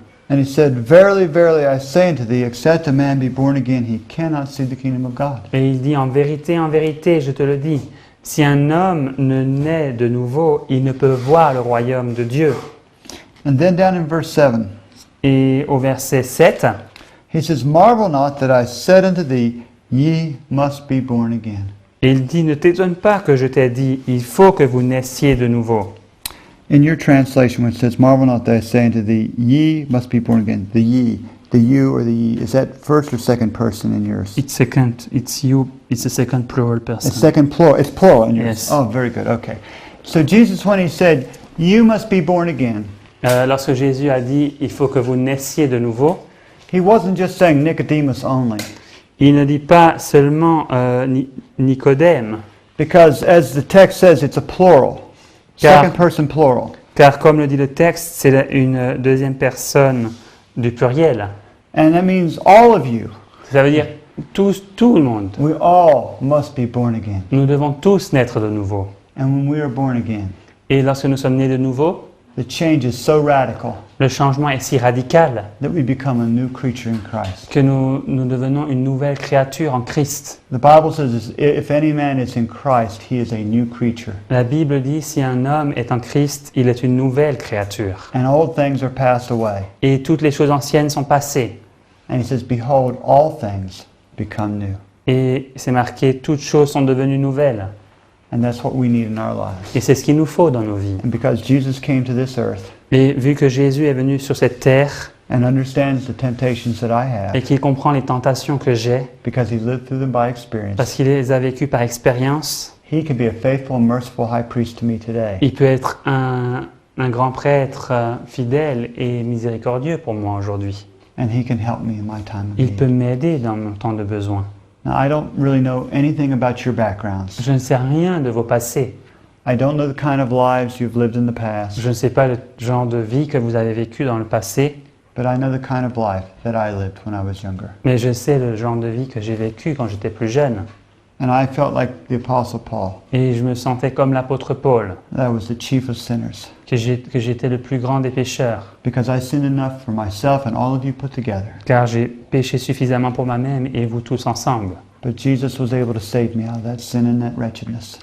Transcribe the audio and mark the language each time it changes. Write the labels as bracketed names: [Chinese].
[English] and he said, Verily, verily, I say unto thee, except a man be born again, he cannot see the kingdom of God. [French] et il dit en vérité, je te le dis, si un homme ne naît de nouveau, il ne peut voir le royaume de Dieu. [English] And then down in verse 7, [French] Et au verset 7, [English] he says, Marvel not that I said unto thee, Ye must be born again. [French] il dit, ne t'étonne pas que je t'ai dit, il faut que vous naissiez de nouveau. [English] In your translation, when it says, Marvel not that I say unto thee, Ye must be born again, the ye, the you or the ye, is that first or second person in yours? It's a second plural person. It's second plural, it's plural in yours. Yes. Oh, very good, okay. So Jesus, when he said, You must be born again, [French] Lorsque Jésus a dit, il faut que vous naissiez de nouveau, [English] he wasn't just saying Nicodemus only. [French] il ne dit pas seulement Nicodème, [English] Because as the text says, it's a plural. [French] Car- [English] Second person plural. [French] car comme le dit le texte, c'est une deuxième personne du pluriel. [English] And that means all of you. [French] Ça veut dire tout le monde. [English] We all must be born again. [French] Nous devons tous naître de nouveau. [English] And when we are born again, [French] Et lorsque nous sommes nés de nouveau, [English] the change is so radical [French] le changement est si radical [English] that we become a new creature in Christ. [French] que nous devenons une nouvelle créature en Christ. [English] The Bible says, if any man is in Christ, he is a new creature. [French] La Bible dit, si un homme est en Christ, il est une nouvelle créature. [English] And old things are passed away. [French] Et toutes les choses anciennes sont passées. [English] And he says, behold, all things become new. [French] Et c'est marqué, toutes choses sont devenues nouvelles. [English] And that's what we need in our lives. [French] Et c'est ce qu'il nous faut dans nos vies. [English] And because Jesus came to this earth [French] Et vu que Jésus est venu sur cette terre [English] and understands the temptations that I [French] et [English] have, [French] qu'il comprend les tentations que j'ai, [English] because he lived through them by experience, [French] parce qu'il les a vécues par expérience, [English] he can be a faithful and merciful high priest to me today. [French] il peut être un grand prêtre fidèle et miséricordieux pour moi aujourd'hui. [English] And he can help me in my time of [French] Il peut [English] need. [French] m'aider dans mon temps de besoin. [English] Now, I don't really know anything about your backgrounds. [French] Je ne sais rien de vos passés. [English] I don't know the kind of lives you've lived in the past, [French] Je ne sais pas le genre de vie que vous avez vécu dans le passé, [English] but I know the kind of life that I lived when I was younger. [French] mais je sais le genre de vie que j'ai vécu quand j'étais plus jeune. [English] And I felt like the Apostle Paul, [French] Et je me sentais comme l'apôtre Paul, [English] that I was the chief of sinners, [French] que j'étais le plus grand des pécheurs, [English] because I sinned enough for myself and all of you put together. [French] car j'ai péché suffisamment pour moi-même et vous tous ensemble. [English] But Jesus was able to save me out of that sin and that wretchedness.